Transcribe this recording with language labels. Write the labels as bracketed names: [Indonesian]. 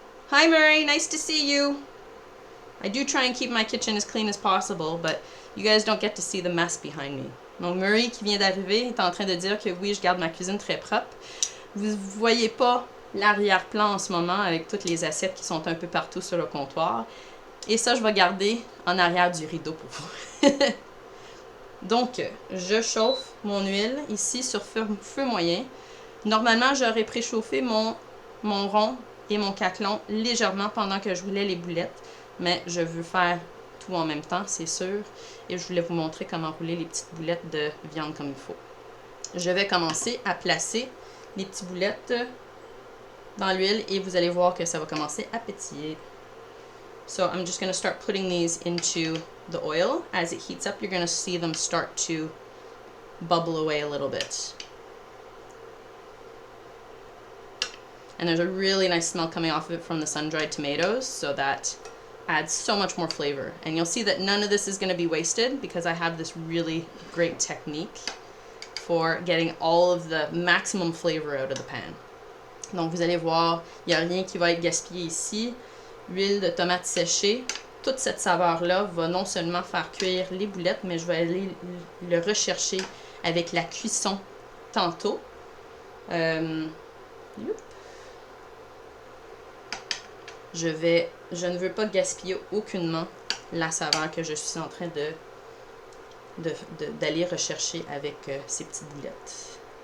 [English] Hi Murray, nice to see you. I do try and keep my kitchen as clean as possible, but you guys don't get to see the mess behind me. [French] Donc Murray qui vient d'arriver est en train de dire que oui, je garde ma cuisine très propre. Vous voyez pas l'arrière-plan en ce moment avec toutes les assiettes qui sont un peu partout sur le comptoir. Et ça, je vais garder en arrière du rideau pour vous. Donc, je chauffe mon huile ici sur feu moyen. Normalement, j'aurais préchauffé mon rond et mon caclon légèrement pendant que je roulais les boulettes. Mais je veux faire tout en même temps, c'est sûr. Et je voulais vous montrer comment rouler les petites boulettes de viande comme il faut. Je vais commencer à placer les petites boulettes dans l'huile et vous allez voir que ça va commencer à pétiller. [English] So I'm just going to start putting these into the oil. As it heats up, you're going to see them start to bubble away a little bit. And there's a really nice smell coming off of it from the sun-dried tomatoes, so that adds so much more flavor. And you'll see that none of this is going to be wasted because I have this really great technique for getting all of the maximum flavor out of the pan. [French] Donc vous allez voir, il n'y a rien qui va être gaspillé ici. Huile de tomate séchée. Toute cette saveur-là va non seulement faire cuire les boulettes, mais je vais aller le rechercher avec la cuisson tantôt. Je ne veux pas gaspiller aucunement la saveur que je suis en train d'aller rechercher avec ces petites boulettes.